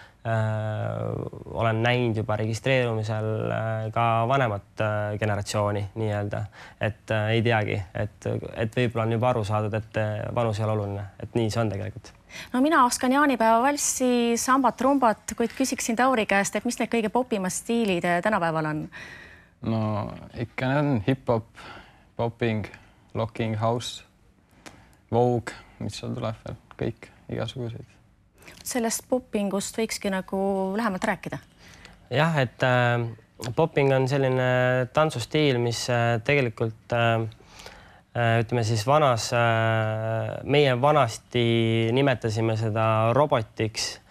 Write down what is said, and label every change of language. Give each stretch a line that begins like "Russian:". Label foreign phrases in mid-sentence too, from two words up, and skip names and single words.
Estonian: olen näinud juba registreerumisel ka vanemat generatsiooni nii-öelda, et ei teagi, et võib-olla on juba aru saadud, et vanus ei ole oluline, et nii see on tegelikult. No mina oskan jaanipäeva valssi, sambat, trumbat, kuid küsiksin Tauri käest, et mis need kõige popimad stiilid tänapäeval on? No ikka on
English: hip-hop, popping, locking, house, vogue,
Estonian: mis seal tuleb veel, kõik igasuguseid. Sellest poppingust võikski nagu lähemalt rääkida? Jah, et popping on selline tantsustiil, mis tegelikult ütleme siis meie vanasti nimetasime seda robotiks,